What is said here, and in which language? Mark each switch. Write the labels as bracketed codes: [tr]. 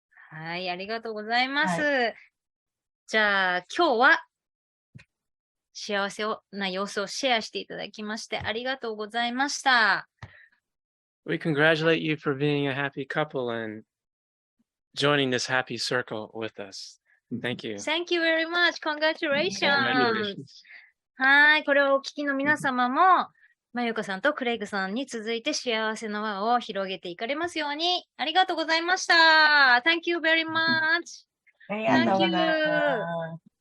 [ja] はい、ありがとうございます。はい、じゃあ、今日は幸せな様子をシェアしていただきましてありがとうございました。 [en] We congratulate you for being a happy couple and joining this happy circle with us. Thank you. Thank you very much. Congratulations. [ja] はい、これをお聞きの皆様も、まゆこさんとクレイグさんに続いて幸せの輪を広げていかれますように。ありがとうございました。 [en] Thank you very much. [ja] ありがとうございます。